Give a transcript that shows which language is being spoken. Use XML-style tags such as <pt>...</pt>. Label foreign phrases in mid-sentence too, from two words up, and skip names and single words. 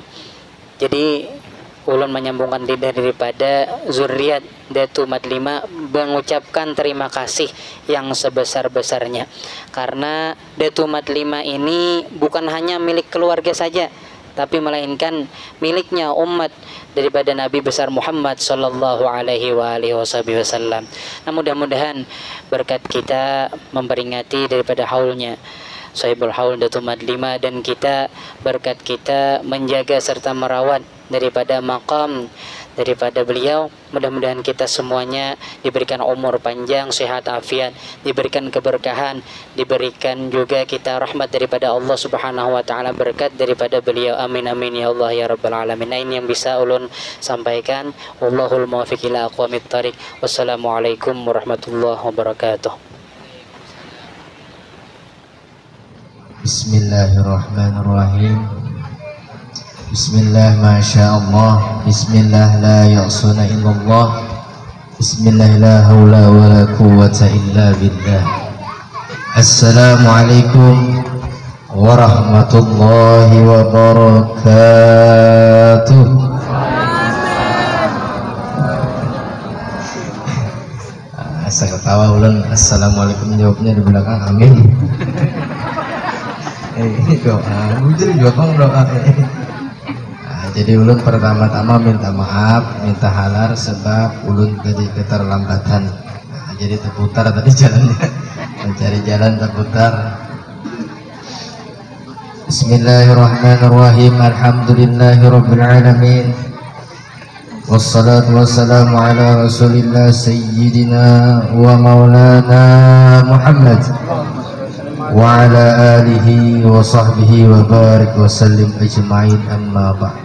<id>Jadi ulun menyambungkan lidah daripada zuriat Datu Madlima mengucapkan terima kasih yang sebesar-besarnya, karena Datu Madlima ini bukan hanya milik keluarga saja, tapi melainkan miliknya umat daripada Nabi besar Muhammad</id> <ar>صلى الله عليه وسلم.</ar> <id>Nah, mudah-mudahan berkat kita memperingati daripada haulnya</id> <ar>صاحب الحول</ar> <id>Datu Madlima, dan kita berkat kita menjaga serta merawat daripada makam daripada beliau, mudah-mudahan kita semuanya diberikan umur panjang, sehat afiat, diberikan keberkahan, diberikan juga kita rahmat daripada Allah</id> <ar>سبحانه وتعالى,</ar> <id>berkat daripada beliau.</id> <ar>آمين آمين يا الله يا رب العالمين.</ar> <id>Nah, ini yang bisa ulun sampaikan.</id> <ar>والله الموفق إلى أقوم الطريق. والسلام عليكم ورحمة الله وبركاته. بسم الله الرحمن الرحيم. بسم الله، ما شاء الله. بسم الله، لا يأسون إلا الله. بسم الله، لا حول ولا قوة إلا بالله. السلام عليكم ورحمة الله وبركاته.</ar> <bjn>Asa ketawa ulang.</bjn> <id>Assalamualaikum jawabnya di belakang.</id> <bjn>Amin. Doa, bujur doa.</bjn> <id>Jadi ulun pertama-tama minta maaf, minta halar sebab ulun jadi keterlambatan. Jadi terputar tadi jalannya, mencari jalan terputar.</id> <ar>بسم الله الرحمن الرحيم. الحمد لله رب العالمين. والصلاة والسلام على رسول الله سيدنا ومولانا محمد وعلى آله وصحبه وبارك وسلم أجمعين، أما بعد.</ar>